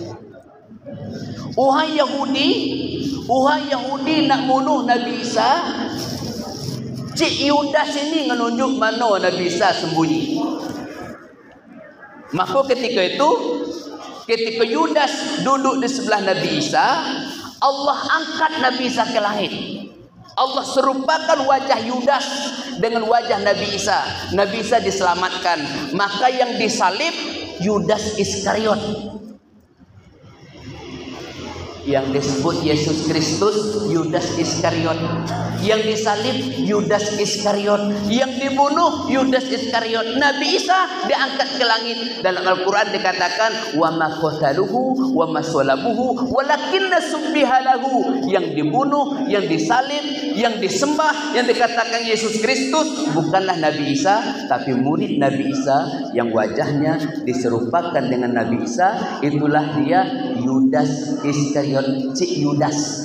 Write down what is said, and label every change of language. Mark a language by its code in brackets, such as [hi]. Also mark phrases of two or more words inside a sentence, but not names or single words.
[ms] Uhai Yahudi nak bunuh Nabi Isa. Cik Yudas ini menunjuk mana Nabi Isa sembunyi. Maka ketika itu, ketika Yudas duduk di sebelah Nabi Isa, Allah angkat Nabi Isa ke langit. Allah serupakan wajah Yudas dengan wajah Nabi Isa. Nabi Isa diselamatkan. Maka yang disalib Yudas Iskariot. Yang disebut Yesus Kristus Yudas Iskariot. yang disalib Yudas Iskariot, yang dibunuh Yudas Iskariot. Nabi Isa diangkat ke langit. Dalam Al-Quran dikatakan [ar] وما قتلوه وما صلبوه ولكن شبه له. [ms] Yang dibunuh, yang disalib, yang disembah, yang dikatakan Yesus Kristus bukanlah Nabi Isa, tapi murid Nabi Isa yang wajahnya diserupakan dengan Nabi Isa. Itulah dia Yudas Iskariot, Cik Yudas.